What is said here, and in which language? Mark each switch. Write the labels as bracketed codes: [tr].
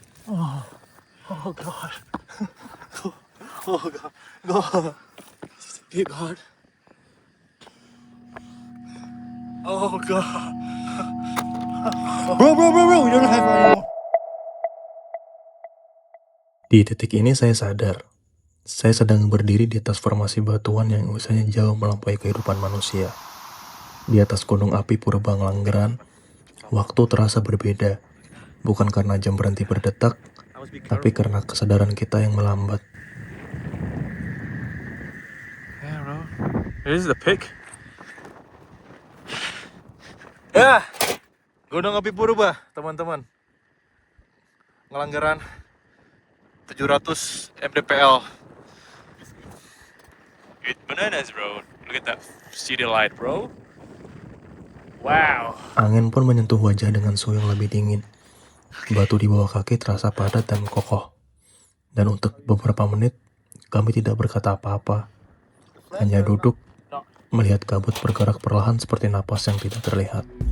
[en] Oh God. Oh God. God. Deep God. Oh God. Bro, we don't have anymore. [id] Di titik ini saya sadar, Saya sedang berdiri di atas formasi batuan yang usianya jauh melampaui kehidupan manusia. Di atas gunung api Purba Ngelanggeran, waktu terasa berbeda. Bukan karena jam berhenti berdetak, tapi karena kesadaran kita yang melambat. [en] Yeah, bro. This is the peak. [id] Ya, Gunung Api Purba, teman-teman. Ngelanggeran 700 mdpl. [en] It's bananas, bro. Look at that city light, bro. Wow. [id] Angin pun menyentuh wajah dengan suhu yang lebih dingin. Batu di bawah kaki terasa padat dan kokoh. Dan untuk beberapa menit, kami tidak berkata apa-apa. Hanya duduk, melihat kabut bergerak perlahan seperti napas yang tidak terlihat.